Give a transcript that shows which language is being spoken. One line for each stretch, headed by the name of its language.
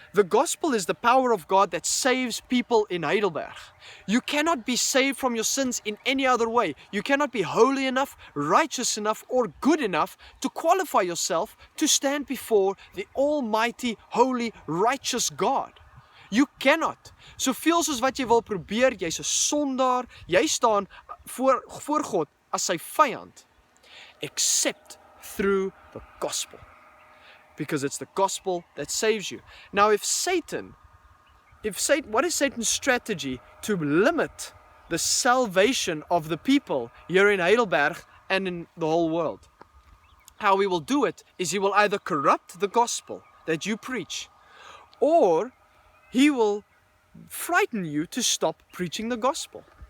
English: The gospel is the power of God that saves people in Heidelberg. You cannot be saved from your sins in any other way. You cannot be holy enough, righteous enough, or good enough to qualify yourself to stand before the almighty, holy, righteous God. You cannot.
Afrikaans: Soveel soos wat jy wil probeer, jy's 'n sondaar, jy staan voor God as sy vyand,
English: except through the gospel. Because it's the gospel that saves you. Now what is Satan's strategy to limit the salvation of the people here in Heidelberg and in the whole world? How he will do it is he will either corrupt the gospel that you preach, or he will frighten you to stop preaching the gospel.